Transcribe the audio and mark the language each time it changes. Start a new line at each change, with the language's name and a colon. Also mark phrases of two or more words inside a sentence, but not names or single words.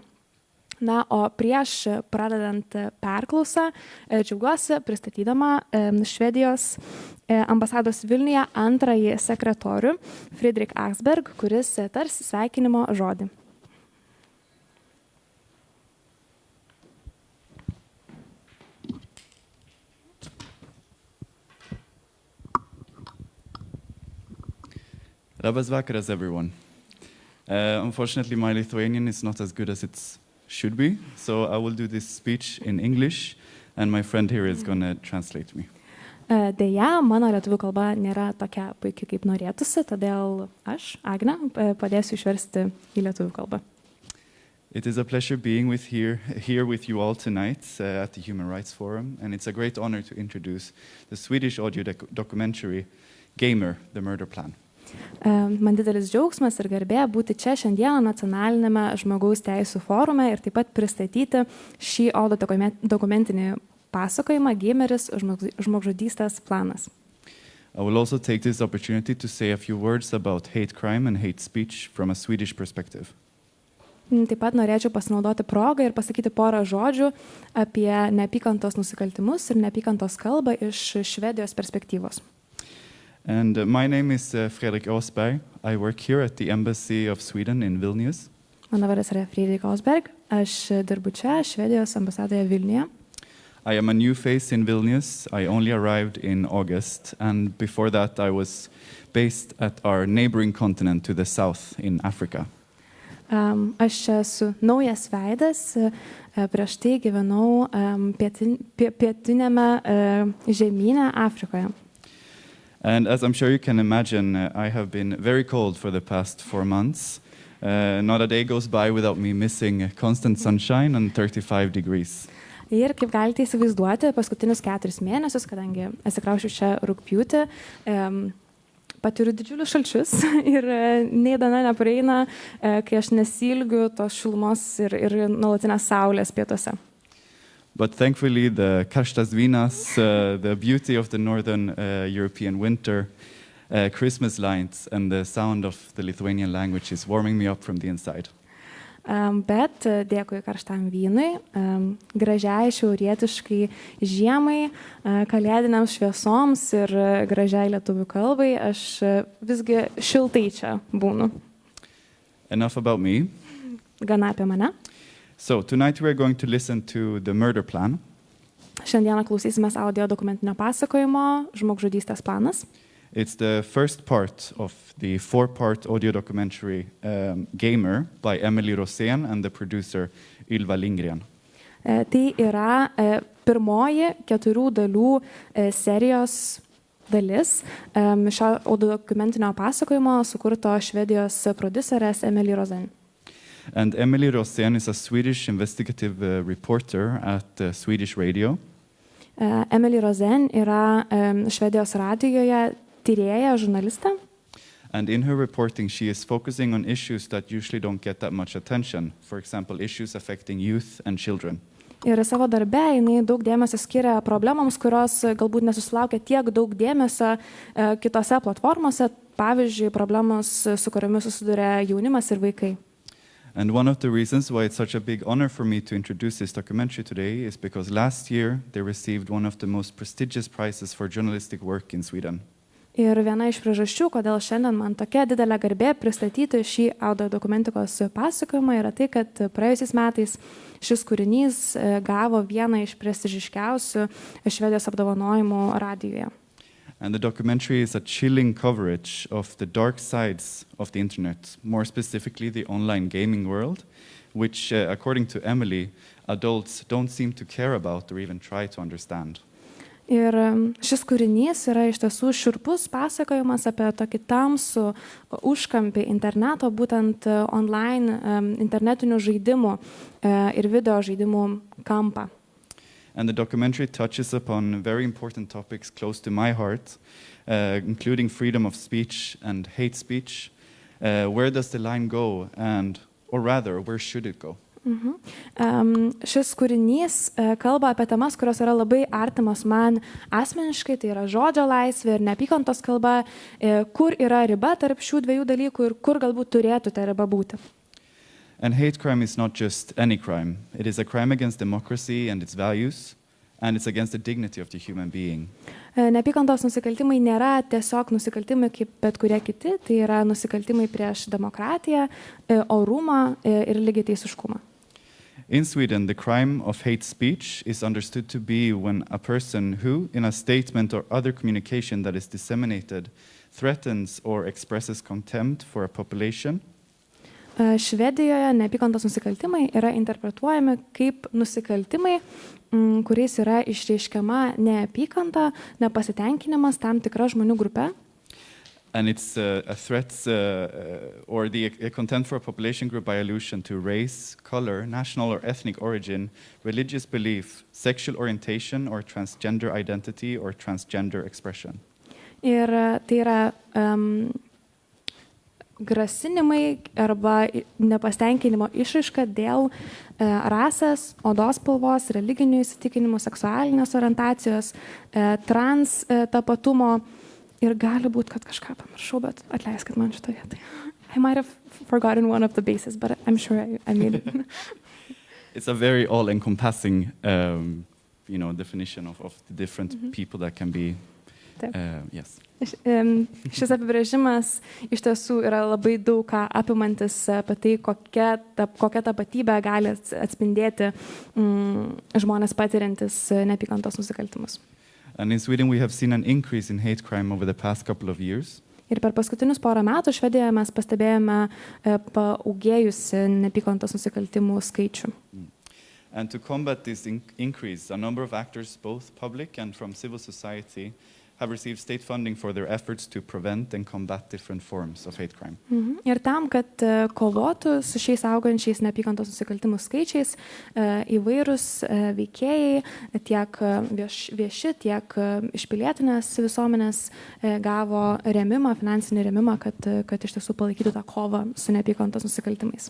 Lithuanian: Na, o prieš pradedant perklausą, džiaugiuosi pristatydama Švedijos ambasados Vilniuje antrąjį sekretorių Fredrik Axberg, kuris tars sveikinimo žodį. Labas vakaras,
English: everyone. Unfortunately, my Lithuanian is not as good as it should be, so I will do this speech in English, and my friend here is going to translate me.
Lithuanian: Deja, mano lietuvių kalba nėra tokia puikiai kaip norėtųsi, todėl aš, Agne, padėsiu išversti į lietuvių kalbą.
English: It is a pleasure being here with you all tonight at the Human Rights Forum, and it's a great honor to introduce the Swedish audio documentary Gamer, the Murder Plan.
Lithuanian: Man didelis džiaugsmas ir garbė būti čia šiandieną nacionalinėme žmogaus teisų forume ir taip pat pristatyti šį audio dokumentinį pasakojimą Gameris, žmogžudystės planas.
English: I will also take this opportunity to say a few words about hate crime and hate speech from a Swedish perspective.
Lithuanian: Taip pat norėčiau pasinaudoti progą ir pasakyti porą žodžių apie neapykantos nusikaltimus ir neapykantos kalbą iš Švedijos perspektyvos.
English: And my name is Fredrik Åsberg. I work here at the Embassy of Sweden in Vilnius.
Lithuanian: Mano vardas yra Fredrik Åsberg. Aš dirbu čia, Švedijos ambasadoje Vilniuje.
English: I am a new face in Vilnius. I only arrived in August, and before that I was based at our neighboring continent to the south in Africa.
Lithuanian: Aš čia esu naujas veidas. Prieš tai gyvenau pietinėme žemyne Afrikoje.
English: And as I'm sure you can imagine, I have been very cold for the past 4 months. Not a day goes by without me missing constant sunshine and 35 degrees.
Lithuanian: Ir kaip galite įsivaizduoti, paskutinius 4 mėnesius, kadangi atsikraušiu čia rugpjūtį, patiriu didžiulius šalčius ir nei diena nepraeina, kai aš nesilgiu tos šilumos ir nuolatinės saulės pietuose.
English: But thankfully, the
Lithuanian: Karstas Vinas,
English: the beauty of the northern European winter, Christmas lights, and the sound of the Lithuanian language is warming me up from the inside.
Lithuanian: Bet dėkui karštam vynui, gražiai šiaurietiškai žiemai, kalėdiniams šviesoms ir gražiai lietuvių kalbai, aš visgi šiltai čia būnu.
English: Enough about me.
Lithuanian: Gana apie mane.
English: So tonight we are going to listen to the murder plan.
Lithuanian: Šiandieną klausysimės audio dokumentinio pasakojimo Žmogžudystės planas.
English: It's the first part of the 4-part audio documentary Gamer by Emily Rosén and the producer Ylva Lindgren.
Lithuanian: Tai yra pirmoji 4 dalių serijos dalis šio audio dokumentinio pasakojimo sukurto Švedijos prodiuserės Emily Rosén.
English: And Emily Rosén is a Swedish investigative reporter at Swedish radio.
Lithuanian: Emily Rosén yra Švedijos radijoje tyrėja, žurnalistė.
English: And in her reporting, she is focusing on issues that usually don't get that much attention. For example, issues affecting youth and children.
Lithuanian: Ir savo darbe jinai daug dėmesio skiria problemams, kurios galbūt nesusilaukia tiek daug dėmesio kitose platformose, pavyzdžiui, problemos, su kuriomis susiduria jaunimas ir vaikai.
English: And one of the reasons why it's such a big honor for me to introduce this documentary today is because last year they received one of the most prestigious prizes for journalistic work in Sweden.
Lithuanian: Ir viena iš priežasčių, kodėl šiandien man tokia didelė garbė pristatyti šį audio dokumentikos pasakojimą, yra tai, kad praėjusiais metais šis kūrinys gavo vieną iš prestižiškiausių Švedijos apdovanojimų radijoje.
English: And the documentary is a chilling coverage of the dark sides of the internet, more specifically the online gaming world, which, according to Emily, adults don't seem to care about or even try to understand.
Lithuanian: Ir šis kūrinys yra iš tiesų šiurpus pasakojimas apie tokį tamsų užkampį interneto, būtent online internetinių žaidimų ir video žaidimų kampą.
English: And the documentary touches upon very important topics close to my heart, including freedom of speech and hate speech. Where does the line go, or rather, where should it go?
Lithuanian: Šis kūrinys kalba apie temas, kurios yra labai artimos man asmeniškai, tai yra žodžio laisvė ir neapykantos kalba, kur yra riba tarp šių dviejų dalykų ir kur galbūt turėtų ta riba būti.
English: And hate crime is not just any crime. It is a crime against democracy and its values, and it's against the dignity of the human being.
Lithuanian: Neapykantos nusikaltimai nėra tiesiog nusikaltimai kaip bet kurie kiti, tai yra nusikaltimai prieš demokratiją, orumą ir lygiateisiškumą.
English: In Sweden, the crime of hate speech is understood to be when a person who, in a statement or other communication that is disseminated, threatens or expresses contempt for a population.
Lithuanian: Švedijoje neapykantos nusikaltimai yra interpretuojami kaip nusikaltimai, kuriais yra išreiškiama neapykanta, nepasitenkinimas tam tikra žmonių grupe.
English: And it's a threat or a contempt for a population group by allusion to race, color, national or ethnic origin, religious belief, sexual orientation or transgender identity or transgender expression.
Lithuanian: Ir tai yra grasinimai arba nepasitenkinimo išraiška dėl rasės, odos spalvos, religinių įsitikinimų, seksualinės orientacijos, trans tapatumo. Ir gali būti, kad kažką pamiršau, bet atleiskit man šitą vietą.
English: I might have forgotten one of the bases, but I'm sure I made it. It's a very all-encompassing, definition of the different people that can be. Yes.
Lithuanian: Šis apibrėžimas iš tiesų yra labai daug ką apimantis apie tai, kokia tapatybė gali atspindėti žmonės patiriantis neapykantos nusikaltimus.
English: And in Sweden we have seen an increase in hate crime over the past couple of years.
Lithuanian: Ir per paskutinius porą metų Švedijoje mes pastebėjome paaugėjusi neapykantos nusikaltimų skaičių.
English: And to combat this increase, a number of actors, both public and from civil society, have received state funding for their efforts to prevent and combat different forms of hate crime.
Lithuanian: Ir tam, kad kovotų su šiais augančiais neapykantos nusikaltimų skaičiais, įvairūs veikėjai, tiek vieši, tiek iš pilietinės visuomenės gavo rėmimą, finansinį rėmimą, kad iš tiesų palaikytų tą kovą su neapykantos nusikaltimais.